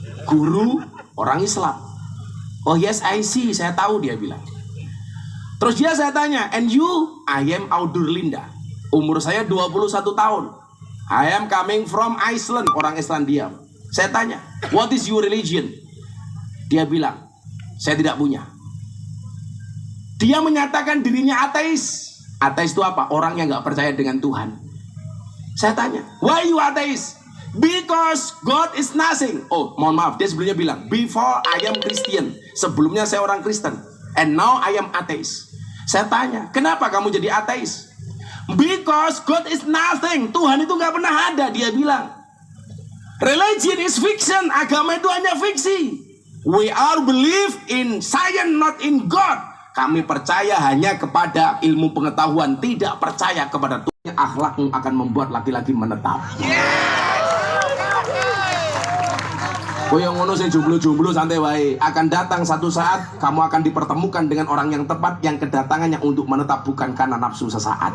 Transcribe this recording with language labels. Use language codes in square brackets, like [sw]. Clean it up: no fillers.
[id] Guru orang Islam. [en] Oh yes, I see, [id] saya tahu, dia bilang. Terus saya tanya, [en] and you? I am Audur Linda. [id] Umur saya 21 tahun. [en] I am coming from Iceland, [id] orang Islandia. Saya tanya, [en] what is your religion? [id] Dia bilang, saya tidak punya. Dia menyatakan dirinya ateis. Ateis itu apa? Orang yang nggak percaya dengan Tuhan. Saya tanya, [en] why you ateis? Because God is nothing. [id] Oh, mohon maaf, dia sebelumnya bilang, [en] before I am Christian. [id] Sebelumnya saya orang Kristen. [en] And now I am ateis. [id] Saya tanya, kenapa kamu jadi ateis? [en] Because God is nothing. [id] Tuhan itu nggak pernah ada, dia bilang. [en] Religion is fiction. [id] Agama itu hanya fiksi. [en] We are believe in science, not in God. [id] Kami percaya hanya kepada ilmu pengetahuan, tidak percaya kepada Tuhan. Akhlakmu akan membuat laki-laki menetap. Oh yang [jv] ngono sing jomblo-jomblo santai wae. [id] Akan datang satu saat kamu akan dipertemukan dengan orang yang tepat, yang kedatangannya untuk menetap, bukan karena nafsu sesaat.